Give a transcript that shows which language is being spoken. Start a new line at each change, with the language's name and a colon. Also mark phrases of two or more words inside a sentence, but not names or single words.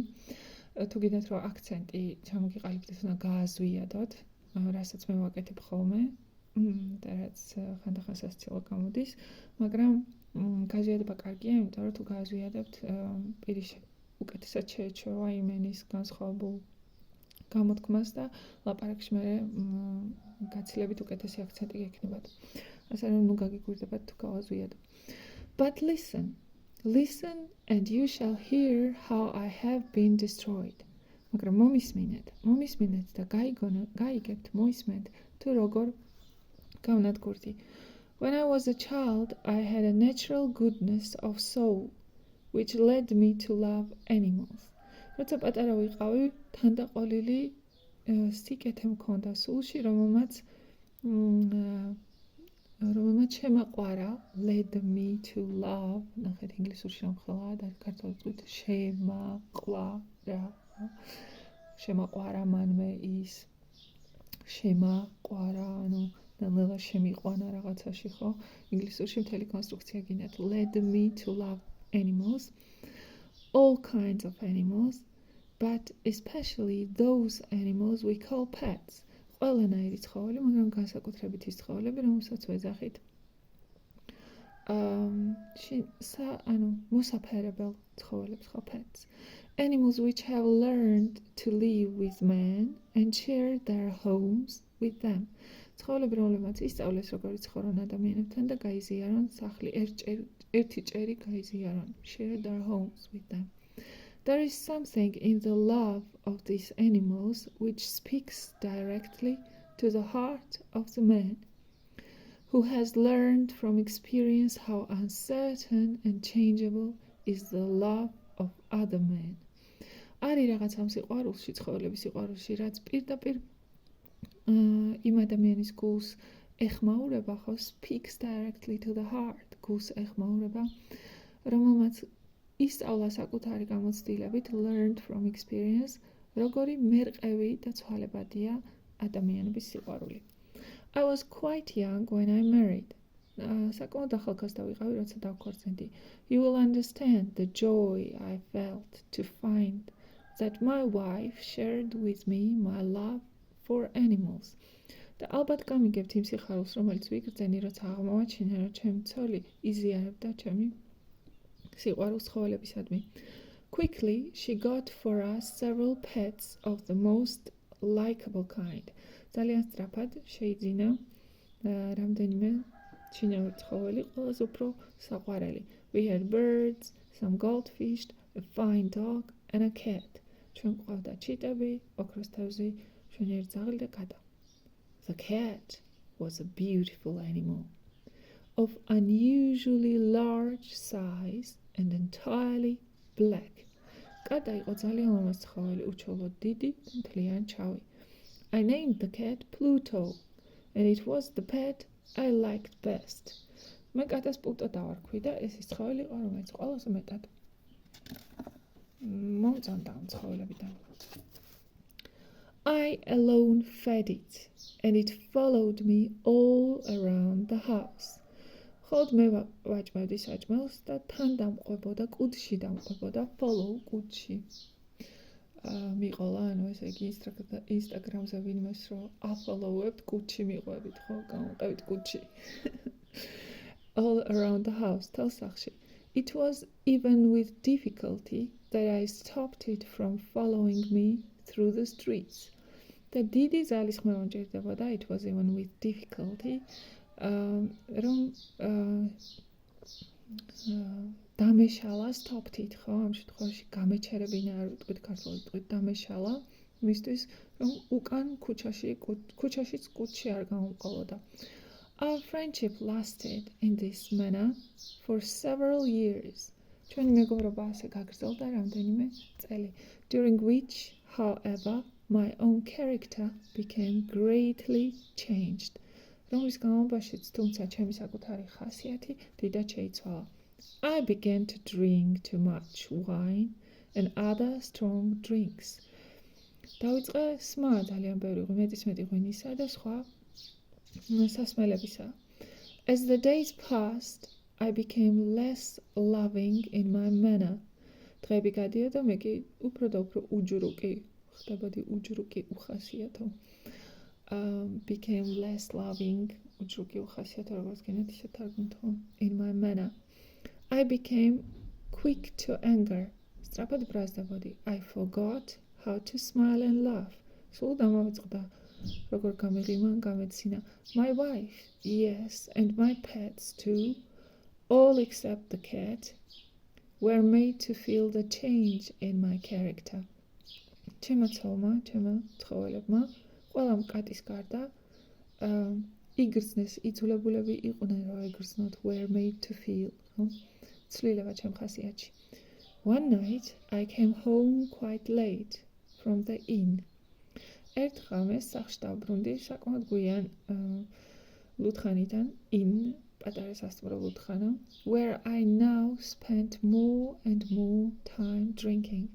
Georgian: თუ გინდათ რომ აქცენტი ჩამოგიყალიბდეთ და გააზვიადოთ, რასაც მე ვაკეთებ ხოლმე და რაც ხანდახან სასწავლო გამოდის, მაგრამ გაზვიადება კარგია, იმიტომ რომ თუ გააზვიადებთ პირი უკეთესად შეეჩვევა იმ ენის განსხვავებულ გამოთქმას და ლაპარაკში მე გაცილებით უკეთესი აქცენტი გექნებათ. ასე რომ ნუ გაგიგვირდებათ თუ გავაზვიადებ.
English: But listen and you shall hear how I have been destroyed.
Georgian: მაგრამ მომისმინეთ და გაიგებთ, მოისმენთ თუ როგორ გავნადგურდი.
English: When I was a child, I had a natural goodness of soul, which led me to love animals.
Georgian: როცა პატარა ვიყავი, თანდაყოლილი სიკეთე მქონდა სულში, რომელმაც შემაყვარა,
English: led me to love.
Georgian: ნახეთ ინგლისურში რამხელა და ქართულად ვთქვით შემაყვარა მანმე ის შემაყვარა, ანუ ნელა შემიყვანა რაღაცაში, ხო? ინგლისურში მთელი კონსტრუქცია გინდათ.
English: Led me to love animals, all kinds of animals, but especially those animals we call pets.
Georgian: ყველანაირი ცხოველი, მაგრამ განსაკუთრებით ის ცხოველები, რომელსაც ვეძახით მოსაფერებელ ცხოველებს, ხო,
English: pets. Animals which have learned to live with man and share their homes with them.
Georgian: ცხოველები, რომლებმაც ისწავლეს როგორ იცხოვრონ ადამიანებთან და გაიზიარონ სახლი, ერთი ჭერი გაიზიარონ,
English: share their homes with them. There is something in the love of these animals which speaks directly to the heart of the man who has learned from experience how uncertain and changeable is the love of other men.
Georgian: არის რაღაც ამ სიყვარულში, ცხოველების სიყვარულში, რაც პირდაპირ იმ ადამიანის გულს ეხმაურება, ხო,
English: speaks directly to the heart,
Georgian: გულს ეხმაურება, რომელმაც ისწავლა საკუთარი გამოცდილებით,
English: learned from experience,
Georgian: როგორი მერყევი და ცვალებადია ადამიანების სიყვარული.
English: I was quite young when I married.
Georgian: საკმაოდ ახალგაზრდა ვიყავი, როცა დავქორწინდი.
English: You will understand the joy I felt to find that my wife shared with me my love for animals.
Georgian: და ალბათ გამიგებთ იმ სიხარულს, რომელიც ვიგრძენი, როცა აღმოვაჩინე, რომ ჩემი ცოლი იზიარებდა ჩემი სიყვარულს ცხოველებისადმი.
English: Quickly, she got for us several pets of the most likable kind.
Georgian: ძალიან სწრაფად შეიძინა რამდენიმე ჩინური ცხოველი, ყველაზე უფრო საყვარელი.
English: We had birds, some goldfish, a fine dog and a cat.
Georgian: ჩვენ გვყავდა ჩიტები, ოქროს თევზი, მშვენიერი ძაღლი და კატა.
English: The cat was a beautiful animal of unusually large size and entirely black.
Georgian: კატა იყო ძალიან ლამაზ ცხოველი, უჩვეულოდ დიდი და მთლიანი ჩავი.
English: I named the cat Pluto, and it was the pet I liked best.
Georgian: მე კატას პლუტო დავარქვი და ეს ის ცხოველი იყო, რომელიც ყველაზე მეტად მომწონდა ამ ცხოველებიდან.
English: I alone fed it, and it followed me all around the house.
Georgian: ხოდ მე ვაჭმევდი საჭმელს და თან დამყვებოდა, კუდში დამყვებოდა, follow კუდში. მიყოლა, ანუ ესე იგი ინსტაგრამზე ვინმეს რომ აფოლოვებთ, კუდში მიყვებით, ხო, გამოვყევით კუდში.
English: All around the house,
Georgian: თელ სახლში.
English: It was even with difficulty that I stopped it from following me through the streets.
Georgian: და დიდი ძალისხმევა მჭირდებოდა,
English: it was even with difficulty,
Georgian: რომ დამეშალა
English: stopped it,
Georgian: ხო, ამ შემთხვევაში გამეჩერებინა არ ვიტყვით ქართულად, ვიტყვით დამეშალა, მისთვის რომ უკან ქუჩაშიც კუდში არ გამომყოლოდა.
English: Our friendship lasted in this manner for several years.
Georgian: ჩვენი მეგობრობა ასე გაგრძელდა რამდენიმე წელი,
English: during which, however, my own character became greatly changed.
Georgian: რომლის განმავლობაშიც, თუმცა ჩემი საკუთარი ხასიათი დიდად შეიცვალა.
English: I began to drink too much wine and other strong drinks.
Georgian: დავიწყე სმა ძალიან ბევრი მეტისმეტი ღვინისა და სხვა სასმელებისა.
English: As the days passed, I became less loving in my manner.
Georgian: დღეები გადიოდა, მე კი უფრო და უფრო უჯრუკი ხდებოდი, უჯრუკი უხასიათო.
English: Became less loving,
Georgian: უჯრუკი უხასიათო, როგორც გინდათ ისე თარგმნით ხო?
English: In my manner. I became quick to anger.
Georgian: სწრაფად ბრაზდებოდი.
English: I forgot how to smile and laugh.
Georgian: სულ დამავიწყდა, როგორ გამიღიმა, გამეცინა.
English: My wife, yes, and my pets too, all except the cat, were made to feel the change in my character.
Georgian: ჩემო ცოლმა, ჩემო ცხოველებმა, ყველამ კატის გარდა, იგრძნეს, იძულებულები იყვნენ, რომ იგრძნოთ,
English: were made to feel.
Georgian: ცვლილება ჩემ ხასიათში.
English: One night, I came home quite late from the inn.
Georgian: ერთხელ მე სახლში დავბრუნდი საკმაოდ გვიან ლუდხანიდან, inn, პატარა სასტუმრო ლუდხანა,
English: where I now spent more and more time drinking.